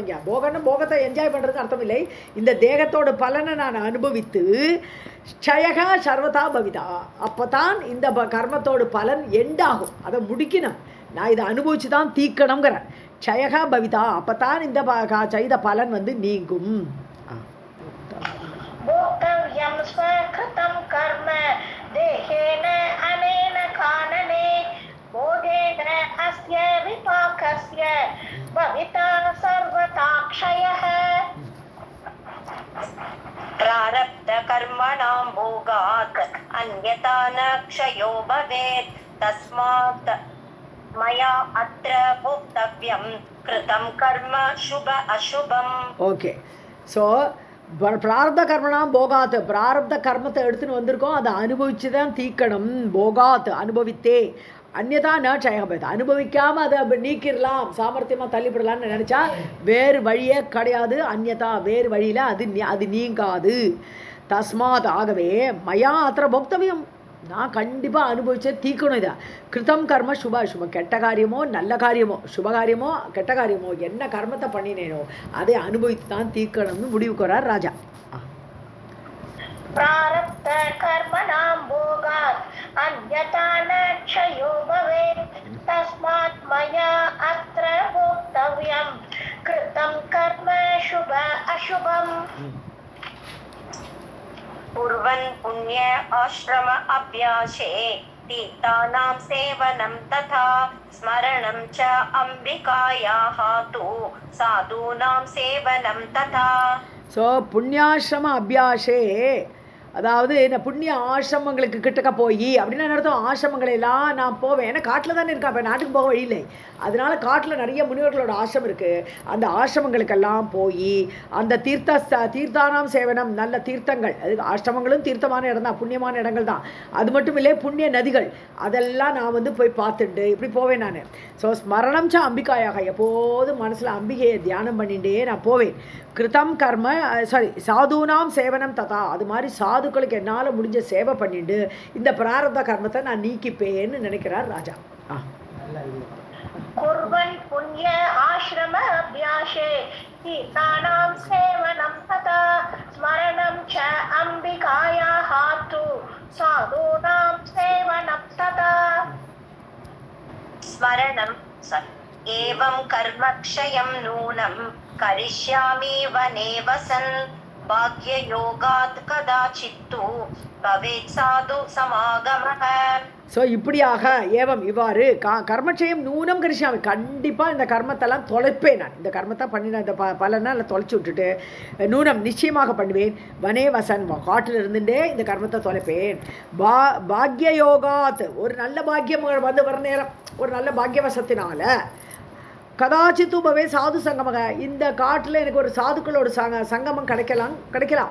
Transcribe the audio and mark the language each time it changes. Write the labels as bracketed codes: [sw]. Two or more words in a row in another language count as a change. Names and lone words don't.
[ta] இங்கே போகத்தை என்ஜாய் பண்ணுறதுன்னு அர்த்தம் இல்லை. இந்த தேகத்தோட பலனை நான் அனுபவித்து [sa] क्षयः सर्वथा भविता, [ta] அப்போ தான் இந்த கர்மத்தோட பலன் எண்டாகும், அதை முடிக்கணும். நான் இதை அனுபவிச்சு தான் தீக்கணுங்கிறேன். [sa] क्षयः भविता, [ta] அப்போ தான் இந்த செய்த பலன் நீங்கும். [sa] भोक्तव्यं स्वकृतं कर्म देहेन अनेन कानने भोगेन अस्य विपाकस्य भविता सर्वथा क्षयः. प्रारब्ध कर्मणां भोगात् अन्यथा न क्षयो भवेत् तस्मात् मया अत्र भोक्तव्यं कृतं कर्म शुभ अशुभम्. [en] ஓகே. [ta] ஸோ [sa] प्रारब्ध कर्मणां भोगात्, [ta] பிராரப்த கர்மத்தை எடுத்துன்னு வந்திருக்கோம், அதை அனுபவிச்சு தான் தீக்கணும். போகாத் அனுபவித்தே, [sa] अन्यथा न क्षयो भवेत्, [ta] அனுபவிக்காமல் அதை அப்படி நீக்கிடலாம், சாமர்த்தியமாக தள்ளிவிடலான்னு நினச்சா வேறு வழியே கிடையாது. அந்நியதா வேறு வழியில் அது நீங்காது. தஸ்மாத் ஆகவே [sa] मया अत्र भोक्तव्यम्, [ta] நான் கண்டிப்பாக அனுபவிச்சே தீக்கணும். இதை [sa] कृतं कर्म शुभ अशुभम्, [ta] கெட்ட காரியமோ நல்ல காரியமோ, சுபகாரியமோ கெட்ட காரியமோ, என்ன கர்மத்தை பண்ணினேனோ அதை அனுபவித்து தான் தீக்கணும்னு முடிவுக்கு வரார் ராஜா. [sa] प्रारब्ध कर्मणां भोगात् अन्यथा न क्षयो भवेत् तस्मात् मया अत्र भोक्तव्यं कृतं कर्म शुभ अशुभम्. कुर्वन् पुण्य आश्रम अभ्यासे तीर्थानां सेवनं तथा स्मरणं च अम्बिकायाः तु साधूनां सेवनं तथा. [ta] ஸோ [sa] पुण्याश्रम अभ्यासे, [ta] அதாவது இந்த புண்ணிய ஆசிரமங்களுக்கு கிட்டக்க போய் அப்படின்னா அர்த்தம், ஆசிரமங்களெல்லாம் நான் போவேன், ஏன்னா காட்டில் தானே இருக்கேன், இப்போ நாட்டுக்கு போக வழி இல்லை, அதனால காட்டில் நிறைய முனிவர்களோட ஆசிரமம் இருக்குது, அந்த ஆசிரமங்களுக்கெல்லாம் போய் அந்த [sa] तीर्थानां सेवनम्, [ta] நல்ல தீர்த்தங்கள், அது ஆசிரமங்களும் தீர்த்தமான இடம் தான், புண்ணியமான இடங்கள் தான், அது மட்டும் இல்லை புண்ணிய நதிகள், அதெல்லாம் நான் வந்து போய் பார்த்துட்டு இப்படி போவேன் நான். ஸோ [sa] स्मरणं च अम्बिकायाः, [ta] எப்போதும் மனசில் அம்பிகையை தியானம் பண்ணிகிட்டே நான் போவேன். [sa] कृतं कर्म साधूनां सेवनं तथा, [ta] அது மாதிரி சாதுக்களுக்கு என்னால் முடிஞ்ச சேவை பண்ணிட்டு இந்த பிராரப்த கர்மத்தை நான் நீக்கிப்பேன்னு நினைக்கிறார் ராஜா. [sa] कुर्वन् पुण्य आश्रम अभ्यासे तीर्थानां सेवनं तथा स्मरणं च अम्बिकायाः तु साधूनां सेवनं तथा. स्मरणं एवं कर्मक्षयं नूनं करिष्यामि वने वसन् भाग्ययोगात् कदाचित्तु भवेत् साधु समागमः. [ta] ஸோ இப்படியாக ஏவம் இவ்வாறு [sa] कर्मक्षयं नूनं करिष्यामि, [ta] கண்டிப்பாக இந்த கர்மத்தெல்லாம் தொலைப்பேன், நான் இந்த கர்மத்தை பண்ணின இந்த பலனை அதில் தொலைச்சி விட்டுட்டு நூனம் நிச்சயமாக பண்ணுவேன். [sa] वने वसन्, [ta] காட்டில் இருந்துட்டே இந்த கர்மத்தை தொலைப்பேன். [sa] भाग्य योगात्, [ta] ஒரு நல்ல பாக்கியம் வந்து வர நேரம், ஒரு நல்ல பாக்கியவசத்தினால [sa] कदाचित्तु भवेत् साधु सङ्गमः, [ta] இந்த காட்டில் எனக்கு ஒரு சாதுக்களோட சங்கமம் கிடைக்கலாம்.